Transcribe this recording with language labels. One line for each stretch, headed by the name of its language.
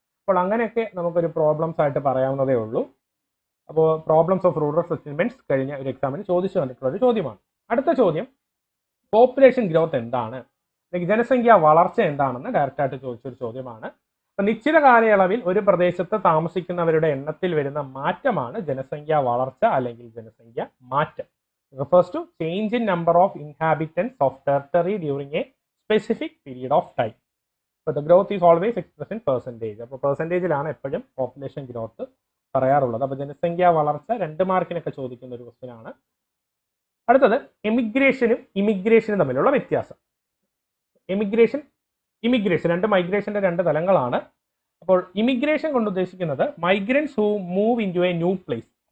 Malayalam: അപ്പോൾ അങ്ങനെയൊക്കെ നമുക്കൊരു പ്രോബ്ലംസ് ആയിട്ട് പറയാവുന്നതേ ഉള്ളൂ. അപ്പോൾ പ്രോബ്ലംസ് ഓഫ് റൂറൽ സെറ്റിൽമെന്റ്സ് കഴിഞ്ഞ ഒരു എക്സാമിന് ചോദിച്ചു വന്നിട്ടുള്ള ഒരു ചോദ്യമാണ്. അടുത്ത ചോദ്യം, പോപ്പുലേഷൻ ഗ്രോത്ത് എന്താണ്, അല്ലെങ്കിൽ ജനസംഖ്യ വളർച്ച എന്താണെന്ന് ഡയറക്റ്റായിട്ട് ചോദിച്ചൊരു ചോദ്യമാണ്. അപ്പം നിശ്ചിത കാലയളവിൽ ഒരു പ്രദേശത്ത് താമസിക്കുന്നവരുടെ എണ്ണത്തിൽ വരുന്ന മാറ്റമാണ് ജനസംഖ്യ വളർച്ച അല്ലെങ്കിൽ ജനസംഖ്യ മാറ്റം.
English: refers to change in number of inhabitants of territory during a specific period of time. So the growth is always expressed in percentage.
Malayalam: അപ്പോൾ പെർസെൻറ്റേജിലാണ് എപ്പോഴും പോപ്പുലേഷൻ ഗ്രോത്ത് പറയാറുള്ളത്. അപ്പോൾ ജനസംഖ്യ വളർച്ച 2 മാർക്കിനൊക്കെ ചോദിക്കുന്ന ഒരു ക്വസ്റ്റ്യൻ ആണ്. അടുത്തത്, എമിഗ്രേഷനും ഇമിഗ്രേഷനും തമ്മിലുള്ള വ്യത്യാസം. ഇമിഗ്രേഷൻ രണ്ട് മൈഗ്രേഷന്റെ 2 തലങ്ങളാണ്. അപ്പോൾ ഇമിഗ്രേഷൻ കൊണ്ട് ഉദ്ദേശിക്കുന്നത്
English: Migrants who move into a new place.